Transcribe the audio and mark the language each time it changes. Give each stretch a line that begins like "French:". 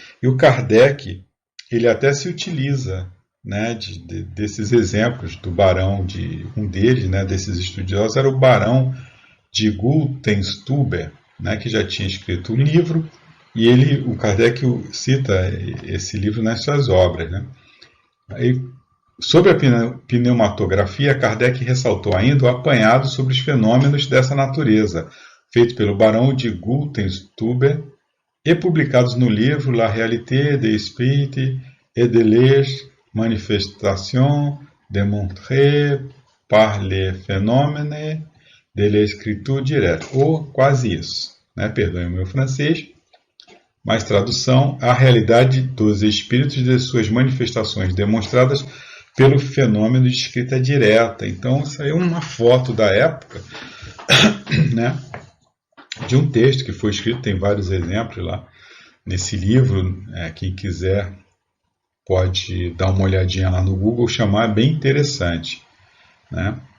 Portuguese: E o Kardec, ele até se utiliza, né, desses exemplos do barão, um deles, né, desses estudiosos, era o barão de Gutenstuber, né, que já tinha escrito um livro, e o Kardec cita esse livro nas suas obras, né? Aí, sobre a pneumatografia, Kardec ressaltou ainda o apanhado sobre os fenômenos dessa natureza, feito pelo Barão de Gutenstuber e publicados no livro
French: La réalité des esprits et de leurs manifestations démontrées par les phénomènes de l'escriture directe,
Portuguese: ou quase isso, né? Perdoem o meu francês, mas tradução: a realidade dos espíritos e de suas manifestações demonstradas pelo fenômeno de escrita direta. Então, isso aí é uma foto da época, né? De um texto que foi escrito, tem vários exemplos lá nesse livro, quem quiser pode dar uma olhadinha lá no Google, chamar, é bem interessante, né?